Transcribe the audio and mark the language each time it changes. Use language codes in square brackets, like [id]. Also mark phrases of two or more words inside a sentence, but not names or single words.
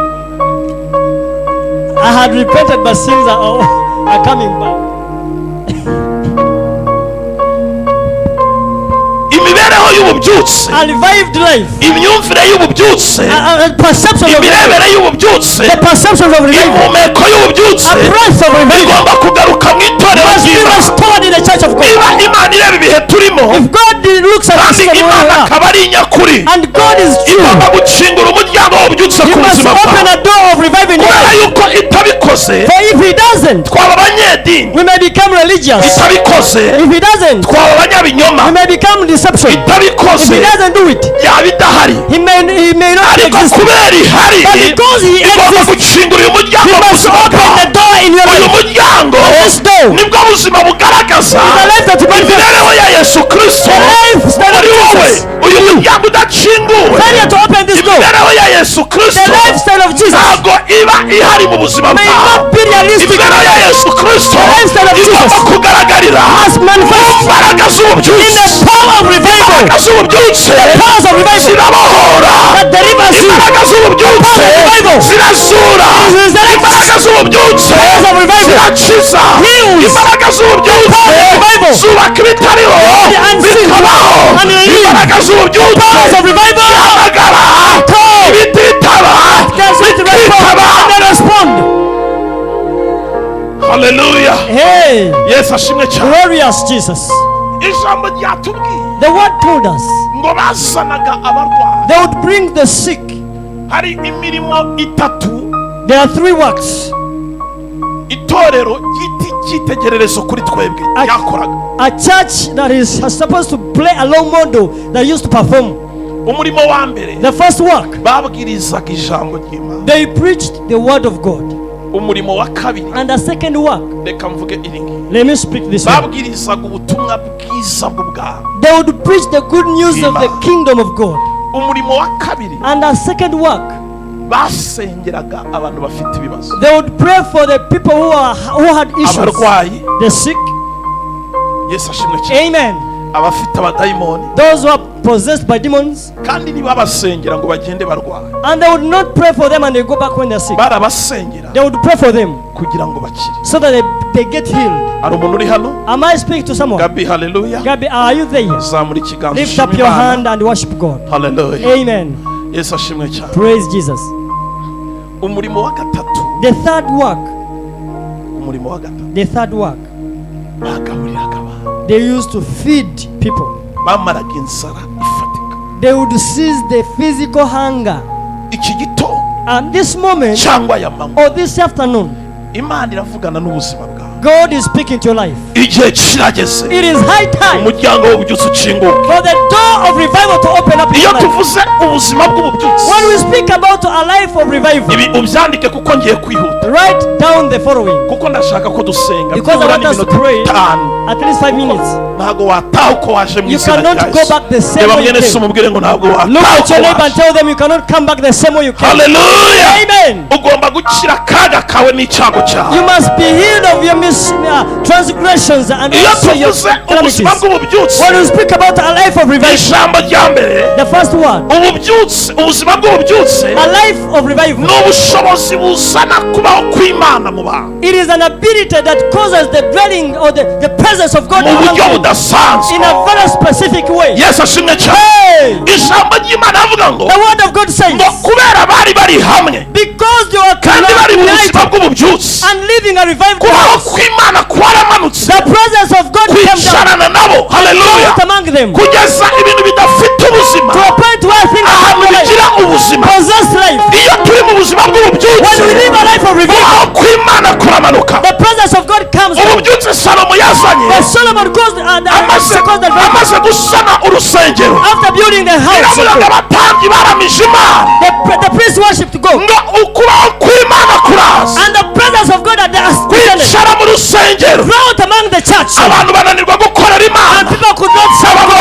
[en] I had repented, but sins are coming back. [rw] Imibereho y'ububyutse, [en] A revived life, [rw] imyumvire y'ububyutse, [en] perception of [rw] imirebere y'ububyutse, [en] the perception of revival, [rw] impumeko y'ububyutse, [en] a breath of revival [rw] igomba kugaruka mu itorero [en] must be [rw] ry'Imana. [en] restored in the church of God. [rw] Niba Imana ireba ibihe turimo, [en] If God looks at us [rw] kandi [en] from where we [rw] Imana [en] are, [rw] akaba ari nyakuri, [en] and God is true, [rw] igomba gukingura umuryango w'ububyutse [en] you [rw] ku [en] must [rw] buzima [en] open [rw] bwawe. [en] a door of revival in your [rw] Kubera [en] life. [rw] yuko itabikoze, [en] For if he doesn't, [rw] twaba abanyedini. [en] we may become religious. [rw] Itabikoze, [en] If he doesn't, [rw] twaba abanyabinyoma. [en] we may become deception. If [rw] Itabikoze, [en] he doesn't do it, [rw] yaba idahari. [en] he may not [rw] Ariko [en] exist. [rw] kubera ihari, [en] But because he [rw] igomba [en] exists, [rw] gukingura uyu muryango [en] you [rw] mu [en] must [rw] buzima [en] open [rw] bwawe. [en] the door in your [rw] Uyu [en] life. [rw] muryango [en] This door [rw] nibwo buzima bugaragaza [en] is the life that you manifest. [rw] imibereho ya Yesu Kristo [en] The life stand of [rw] muri wowe. [en] Jesus. [rw] Uyu muryango udakinguwe, [en] Failure to open this door, [rw] imibereho ya Yesu Kristo [en] the lifestyle of Jesus, [rw] ntabwo iba ihari mu buzima [en] may [rw] bwawe. [en] not be realistic. [rw] Imibereho ya Yesu Kristo [en] The lifestyle of [rw] igomba [en] Jesus [rw] kugaragarira [en] must manifest [rw] mu mbaraga [en] in [rw] z'ububyutse. [en] the power of revival. [rw] Imbaraga z'ububyutse [en] The powers of revival [rw] zirabohora, [en] that delivers you. [rw] imbaraga z'ububyutse [en] The power of revival [rw] zirazura, [en] resurrects. [rw] imbaraga z'ububyutse [en] The powers of revival [rw] zirakiza, [en] heals. [rw] imbaraga z'ububyutse [en] The powers of revival [rw] zubaka ibitariho [en] the unseen [rw] bikabaho, [en] and the living. [rw] imbaraga z'ububyutse [en] Powers of revival [rw] zihamagara [en] call. [rw] ibititaba [en] Can see to respond [rw] bikitaba. [en] and they respond. [rw] Haleluya, [en] Hey, [rw] Yesu ashimwe cyane. [en] glorious Jesus. [rw] Ijambo ryatubwiye [en] The word told us [rw] ngo bazanaga abarwayi. [en] they would bring the sick. [rw] Hari imirimo itatu [en] There are 3 works [rw] itorero ry'icyitegererezo kuri twebwe Ati- ryakoraga. [en] a church that is supposed to play a low model that used to perform. [rw] Umurimo wa mbere [en] The first work, [rw] babwirizaga ijambo ry'Imana. [en] they preached the word of God. [rw] Umurimo wa kabiri, [en] And the second work, [rw] reka mvuge iri ngiri, [en] let me speak this one. [rw] babwirizaga ubutumwa bwiza bw'ubwami. [en] They would preach the good news of the kingdom of God. [rw] Umurimo wa kabiri, [en] And the second work, [rw] basengeraga abantu bafite ibibazo, [en] they would pray for the people who had issues, [rw] abarwayi. [en] the sick. [rw] Yesu ashimwe cyane. [en] Amen. [rw] Abafite abadayimoni, [en] Those who are possessed by demons, [rw] kandi ntibabasengera ngo bagende barwaye, [en] and they would not pray for them and they go back when they're sick. [rw] barabasengera [en] They would pray for them [rw] kugira ngo bakire. [en] so that they get healed. [rw] Hari umuntu uri hano? [en] Am I speaking to someone? [rw] Gabi, haleluya. [en] Gabi, are you there? [rw] Zamura ikiganza [en] Lift up [rw] ushime [en] your [rw] Imana. [en] hand and worship God. [rw] Haleluya. [en] Amen. [rw] Yesu ashimwe cyane. [en] Praise Jesus. [rw] Umurimo wa gatatu, [en] The third work, [rw] umurimo wa gatatu, [en] the third work, [rw] bagaburiraga abantu, [en] they used to feed people. [rw] bamaraga inzara ifatika. [en] They would seize the physical hunger. [rw] Iki gitondo [en] And this moment, [rw] cyangwa ya manywa, [en] or this afternoon, [rw] Imana iravugana n'ubuzima bwawe. [en] God is speaking to your life. [rw] Igihe kirageze [en] It is high time [rw] umuryango w'ububyutse ukinguke. [en] for the door of revival to open up in [rw] Iyo [en] your life. [rw] tuvuze ubuzima bw'ububyutse, [en] When we speak about a life of revival, [rw] ibi ubyandike kuko ngiye kwihuta, [en] write down the following, [rw] kuko ndashaka ko dusenga [en] because I [rw] byibura [en] want us to [rw] n'iminota [en] pray [rw] 5. [en] at least 5 minutes. [rw] Ntabwo wataha uko waje mu [en] You [rw] izina [en] cannot [rw] rya [en] go [rw] Yesu. [en] back the same [rw] Reba [en] way you [rw] mwene se [en] came. [rw] umubwire ngo ntabwo [en] Look [rw] wataha [en] at your [rw] uko [en] neighbor and [rw] waje. [en] tell them you cannot come back the same way you came. [rw] Haleluya. [en] Amen. [rw] Ugomba gukira akaga kawe n'icyago cyawe. [en] You must be healed of your transgressions and [rw] Iyo [en] also your [rw] tuvuze [en] calamities. [rw] ubuzima bw'ububyutse, [en] When we speak about a life of revival, [rw] ijambo rya mbere, [en] the first one, [rw] ububyutse, ubuzima bw'ububyutse [en] a life of revival, [rw] ni ubushobozi buzana kubaho kw'Imana mu bantu [en] it is an ability that causes the dwelling or the presence of God [rw] mu [en] among [rw] buryo [en] you [rw] budasanzwe. [en] in a very specific way. [rw] Yesu ashimwe cyane. [en] Hey! [rw] Ijambo ry'Imana avuga ngo [en] The word of God says, [rw] ngo kubera bari bari hamwe [en] because you are [rw] kandi bari mu buzima [en] united [rw] bw'ububyutse, [en] and living a revived [rw] kubaho [en] life, [rw] kw'Imana kwaramanutse [en] the presence of God came down [rw] kwicarana nabo. Haleluya. [en] out among them to [rw] Kugeza ibintu bidafite ubuzima [en] a point where things [rw] ahantu [en] are life, [rw] bigira ubuzima. [en] possess life. [rw] Iyo turi mu buzima [en] When we [rw] bw'ububyutse, [en] live a life of revival, [rw] kubaho kw'Imana kuramanuka. [en] the presence of God comes down. [rw] Ububyutse Salomo yazanye [en] But Solomon goes [rw] amaze gusana urusengero, [en] after building the house. [rw] biravuga ngo abatambyi baramije Imana [en] The priest worshipped God, [rw] ngo ukubaho kw'Imana kuraza [en] and the presence of God had ascended [rw] kwicara mu rusengero. [en] out among the church, [rw] Abantu bananirwa gukorera [en] and [rw] Imana [en] people could not serve